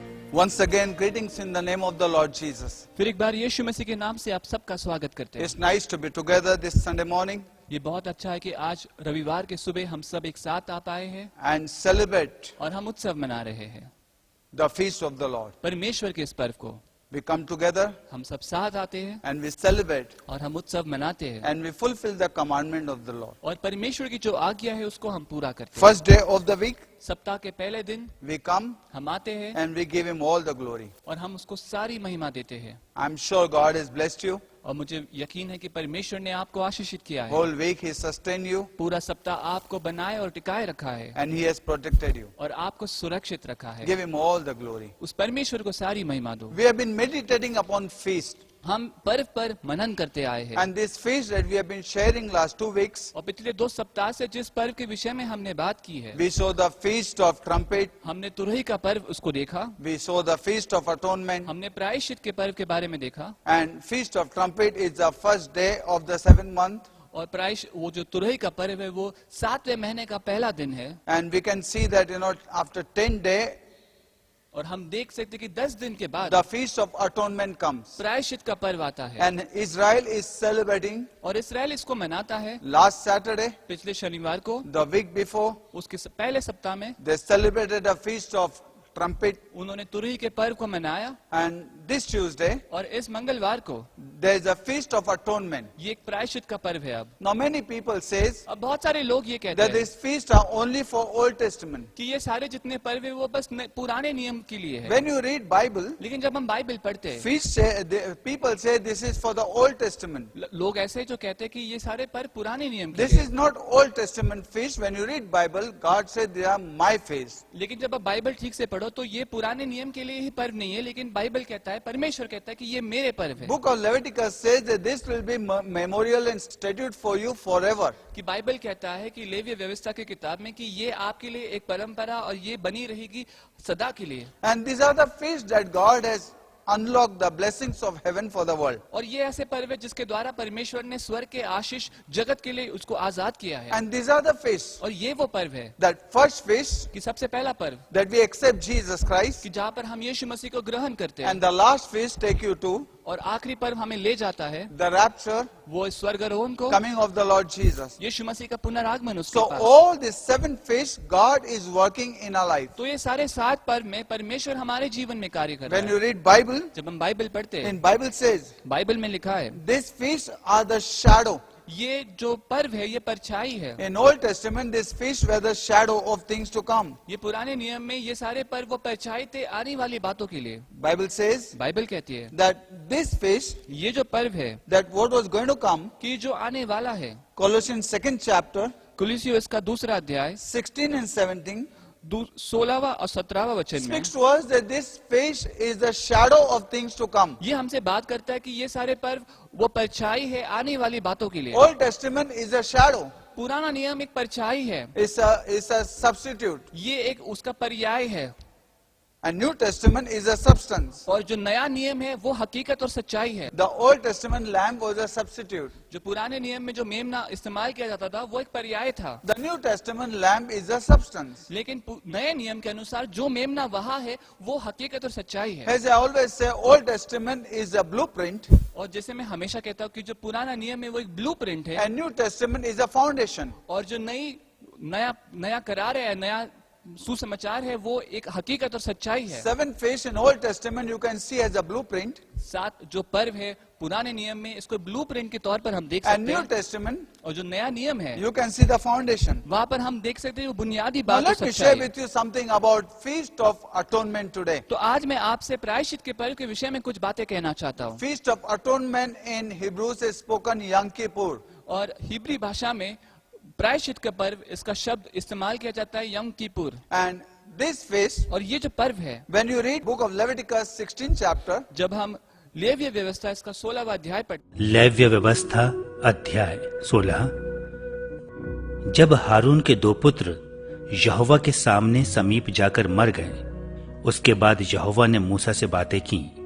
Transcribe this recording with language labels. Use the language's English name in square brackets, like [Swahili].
[English] Once again, greetings in the name of the Lord Jesus. [Hindi] फिर एक बार यीशु मसीह के नाम से आप सबका स्वागत करते हैं। [English] It's nice to be together this Sunday morning [Hindi] ये बहुत अच्छा है कि आज रविवार के सुबह हम सब एक साथ आ पाए हैं [English] and celebrate [Hindi] और हम उत्सव मना रहे हैं [English] the feast of the Lord. [Hindi] परमेश्वर के इस पर्व को। [English] We come together [Hindi] हम सब साथ आते हैं [English] and we celebrate [Hindi] और हम उत्सव मनाते हैं [English] and we fulfill the commandment of the Lord. [Hindi] और परमेश्वर की जो आज्ञा है उसको हम पूरा करते हैं। [English] First day of the week, [Hindi] सप्ताह के पहले दिन [English] we come [Hindi] हम आते हैं [English] and we give Him all the glory. [Hindi] और हम उसको सारी महिमा देते हैं [English] I'm sure God has blessed you. [Hindi] और मुझे यकीन है कि परमेश्वर ने आपको आशीषित किया है। [English] Whole week He sustained you [Hindi] पूरा सप्ताह आपको बनाए और टिकाए रखा है [English] and He has protected you. [Hindi] और आपको सुरक्षित रखा है। [English] Give Him all the glory. [Hindi] उस परमेश्वर को सारी महिमा दो। [English] We have been meditating upon feast. [Hindi] हम पर्व पर मनन करते आए हैं [English] And this feast that we have been sharing last 2 weeks, [Hindi] और पिछले 2 सप्ताह से जिस पर्व के विषय में हमने बात की है, [English] we saw the feast of trumpet, [Hindi] हमने तुरही का पर्व उसको देखा, [English] we saw the feast of atonement, [Hindi] हमने प्रायश्चित के पर्व के बारे में देखा [English] and feast of trumpet is the first day of the 7th month. [Hindi] और वो जो तुरही का पर्व है वो 7वें महीने का पहला दिन है [English] And we can see that, after 10 days, [Hindi] और हम देख सकते हैं कि 10 दिन के बाद [English] the feast of atonement comes. [Hindi] प्रायश्चित का पर्व आता है [English] And Israel is celebrating [Hindi] और इसराइल इसको मनाता है। [English] last Saturday, [Hindi] पिछले शनिवार को [English] the week before, [Hindi] उसके पहले सप्ताह में [English] they celebrated the feast of trumpet. [Hindi] उन्होंने तुरही के पर्व को मनाया [English] And this Tuesday, [Hindi] और इस मंगलवार को [English] there is a feast of atonement. [Hindi] ये एक प्रायश्चित का पर्व है। अब [English] Now many people says [Hindi] अब बहुत सारे लोग ये कहते [English] that [Hindi] हैं [English] these feasts are only for Old Testament. [Hindi] कि ये सारे जितने पर्व है वो बस पुराने नियम के लिए है। [English] When you read Bible, [Hindi] लेकिन जब हम बाइबल पढ़ते हैं [English] feast people say this is for the Old Testament. [Hindi] लोग ऐसे जो कहते हैं कि ये सारे पर्व पुराने नियम के [English] This [Hindi] लिए [English] is not Old Testament feast. When you read Bible, God said they are my feast. [Hindi] लेकिन जब आप बाइबल ठीक से पढ़ोगे हो तो ये पुराने नियम के लिए ही पर्व नहीं है, लेकिन बाइबल कहता है, परमेश्वर कहता है कि ये मेरे पर्व है। [English] Book of Leviticus says that this will be memorial and statute for you forever. [Hindi] कि बाइबल कहता है कि लेवीय व्यवस्था की किताब में कि ये आपके लिए एक परंपरा और ये बनी रहेगी सदा के लिए। [English] And these are the feasts that God has unlocked the blessings of heaven for the world. [Hindi] और ये ऐसे पर्व है जिसके द्वारा परमेश्वर ने स्वर्ग के आशीष जगत के लिए उसको आजाद किया है। [English] And these are the feasts. [Hindi] और ये वो पर्व है [English] That first feast [Hindi] कि सबसे पहला पर्व [English] that we accept Jesus Christ, [Hindi] कि जहाँ पर हम यीशु मसीह को ग्रहण करते हैं, [English] and the last feast take you to [Hindi] और आखिरी पर्व हमें ले जाता है [English] the rapture, [Hindi] वो स्वर्गारोहण को, [English] coming of the Lord Jesus. [Hindi] यीशु मसीह का पुनरागमन उसके [English] So [Hindi] pass. [English] all these 7 feasts God is working in our life. [Hindi] तो ये सारे 7 पर्व में परमेश्वर हमारे जीवन में कार्य कर रहा [English] When [Hindi] है। [English] you read Bible, [Hindi] जब हम बाइबल पढ़ते हैं, [English] in Bible says [Hindi] बाइबल में लिखा है [English] these feasts are the shadow. [Hindi] ये जो पर्व है ये परछाई है। [English] In Old Testament, these feasts were the shadow of things to come. [Hindi] ये पुराने नियम में ये सारे पर्व वो परछाई थे आने वाली बातों के लिए। [English] Bible says [Hindi] बाइबल कहती है [English] that this feast, [Hindi] ये जो पर्व है [English] that what was going to come, [Hindi] कि जो आने वाला है, [English] Colossians 2nd chapter, [Hindi] कुलिसियोस का दूसरा अध्याय [English] 16 and 17, [Hindi] 16वां और 17वां वचन में [English] speaks to us that this feast is the shadow of things to come. [Hindi] ये हमसे बात करता है कि ये सारे पर्व वो परछाई है आने वाली बातों के लिए। [English] Old Testament is a shadow. [Hindi] पुराना नियम एक परछाई है, [English] It's a substitute. [Hindi] ये एक उसका पर्याय है, [English] And New Testament is a substance. [Hindi] और जो नया नियम है वो हकीकत और सच्चाई है। [English] The Old Testament lamb was a substitute. [Hindi] जो पुराने नियम में जो मेमना इस्तेमाल किया जाता था वो एक पर्याय था, [English] The New Testament lamb is a substance. [Hindi] लेकिन नए नियम के अनुसार जो मेमना वहाँ है वो हकीकत और सच्चाई है। [English] As I always say, Old Testament is a blueprint [Hindi] और जैसे मैं हमेशा कहता हूँ कि जो पुराना नियम है वो एक ब्लूप्रिंट है, [English] and New Testament is a foundation. [Hindi] और जो नया करार है, नया सुसमाचार है, वो एक हकीकत और सच्चाई है। [English] 7 feasts in Old Testament you can see as a blueprint, [Hindi] 7 जो पर्व है पुराने नियम में इसको ब्लूप्रिंट के तौर पर हम देख [English] and [Hindi] सकते [English] New [Hindi] हैं, [English] Testament [Hindi] और जो नया नियम है [English] you can see the foundation. [Hindi] वहाँ पर हम देख सकते हैं वो बुनियादी [English] Now [Hindi] बात और [English] let me [Hindi] सच्चाई [English] share [Hindi] है। [English] with you something about Feast of Atonement today. [Hindi] तो आज मैं आपसे प्रायश्चित के पर्व के विषय में कुछ बातें कहना चाहता हूँ। [English] Feast of Atonement in Hebrews is spoken Yom Kippur. [Hindi] और हिब्री भाषा में प्रायश्चित का पर्व इसका शब्द इस्तेमाल किया जाता है यम कीपुर। [English] And this feast, [Hindi] और ये जो पर्व है, [English] when you read book of Leviticus 16 chapter, [Hindi] जब हम लेवीय व्यवस्था इसका 16वां अध्याय पढ़ते, लेव्य व्यवस्था अध्याय 16। जब हारून के 2 पुत्र यहोवा के सामने समीप जाकर मर गए, उसके बाद यहोवा ने मूसा से बातें की।